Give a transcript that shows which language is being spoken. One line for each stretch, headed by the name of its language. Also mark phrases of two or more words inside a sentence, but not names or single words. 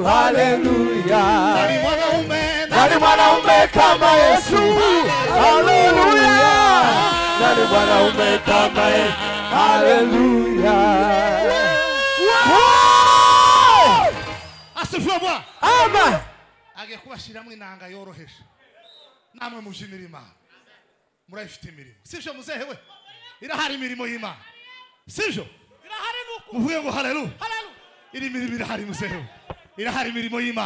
Swahili: Haleluya. Nani mwanaume? Nani mwanaume kama Yesu? Haleluya. Nani mwanaume kama Yesu? Haleluya. Asifiwe Bwana. Amen.
Kinyarwanda: Agekubashiramo inanga yoroheje. Namwe mujinira Imana. Murayifite imirimo. Sivyo muzehe we? Irahari imirimo y'Imana. Sivyo? Irahari nuko. Muvuge ngo haleluya. Haleluya. Iri mirimo irahari muzehe we. Irahari imirimo y'Imana.